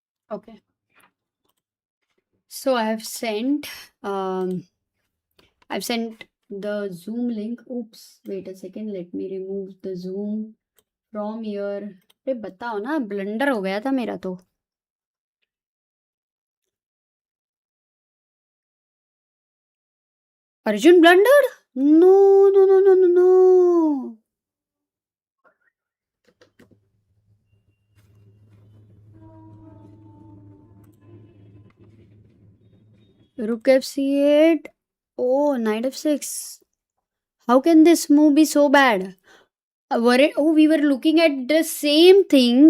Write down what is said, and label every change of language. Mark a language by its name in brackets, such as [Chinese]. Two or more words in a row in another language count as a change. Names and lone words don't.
[English] Okay. So um I've sent the Zoom link. Oops, wait a second. Let me remove the Zoom from here. [Hindi] अरे बताओ ना, ब्लंडर हो गया था मेरा तो. [English] Arjun blundered? No, no, no, no, no, no. Rook f8. Oh, knight f6. How can this move be so bad? We were looking at the same thing.